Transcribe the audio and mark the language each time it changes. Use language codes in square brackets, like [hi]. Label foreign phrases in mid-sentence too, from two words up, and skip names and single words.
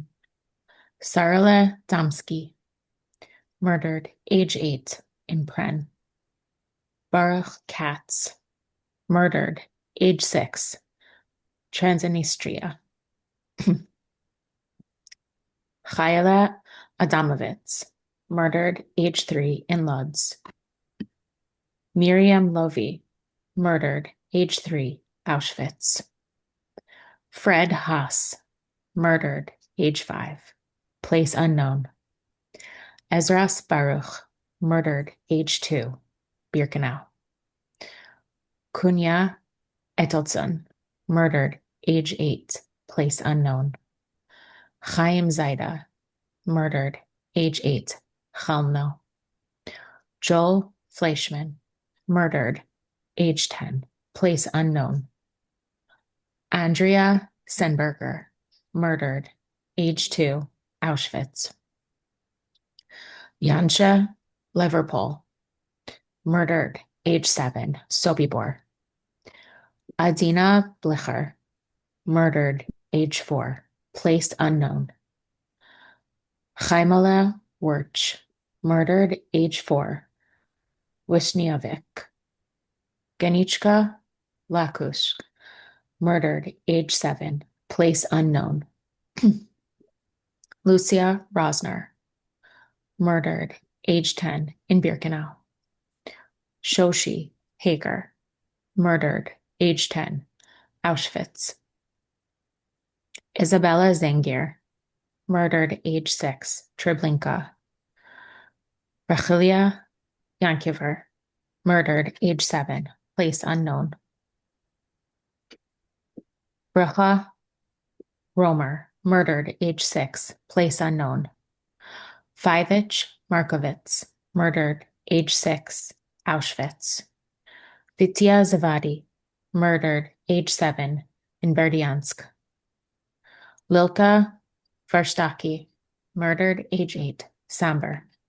[en] Sarale Damsky, murdered, age 8, in Pren. Baruch Katz, murdered, age 6, Transnistria. Chayela Adamovitz, murdered, age 3, in Lodz. Miriam Lovey, murdered, age 3, Auschwitz. Fred Haas, murdered, age 5, place unknown. Ezras Baruch, murdered, age 2, Birkenau. Kunya Etelson, murdered, age 8, place unknown. Chaim Zaida, murdered, age 8, Chalmno. Joel Fleischman, murdered, age 10, place unknown. Andrea Senberger, murdered, age 2, Auschwitz. Yansha Leverpol, murdered, age 7, Sobibor. Adina Blicher, murdered, age 4, place unknown. Chaimala Wirch, murdered, age 4, Wisniewicz. Genichka Lakush, murdered, age 7, place unknown. Lucia Rosner, murdered, age 10, in Birkenau. Shoshi Hager, murdered, age 10, Auschwitz. Isabella Zengir, murdered, age 6, Treblinka. Rachilia Yankiver, murdered, age 7, place unknown. Bracha Romer, murdered, age 6, place unknown. Fivich Markovitz, murdered, age 6, Auschwitz. Vitya Zavadi, murdered, age 7, in Berdyansk. Lilka Verstaki, murdered, age 8, Samber.